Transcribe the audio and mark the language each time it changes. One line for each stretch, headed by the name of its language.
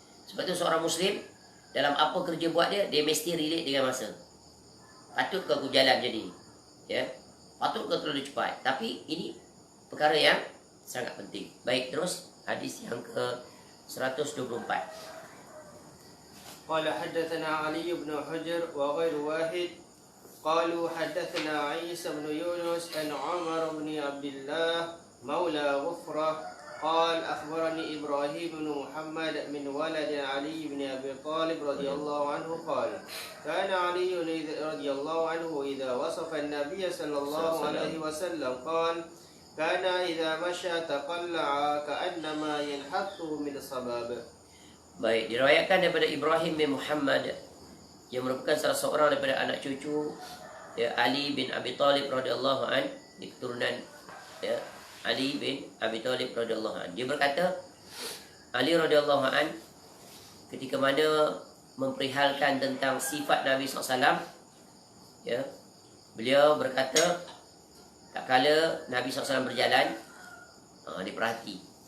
Malay: Sebab itu seorang Muslim dalam apa kerja buat dia mesti relate dengan masa. Patut ke aku jalan macam ni? Ya, patut ke terlalu cepat? Tapi ini perkara yang sangat penting. Baik, terus hadis yang ke 124.
Arabic: قال حدثنا علي بن حجر وغير واحد قالوا حدثنا عيسى بن يونس عن عمر بن عبد الله مولى غفرة قال أخبرني إبراهيم بن محمد من ولد علي بن أبي طالب رضي الله عنه قال كان علي رضي الله عنه إذا وصف النبي صلى الله عليه وسلم قال كان إذا مشى تقلع كأنما ينحط من صباب.
Malay: Baik, diriwayatkan daripada Ibrahim bin Muhammad yang merupakan salah seorang daripada anak cucu ya, Ali bin Abi Talib radhiyallahu an, di keturunan ya, Ali bin Abi Talib radhiyallahu an. Dia berkata, Ali radhiyallahu an ketika mana memperihalkan tentang sifat Nabi SAW, ya, beliau berkata, tak kala Nabi SAW berjalan, diperhati.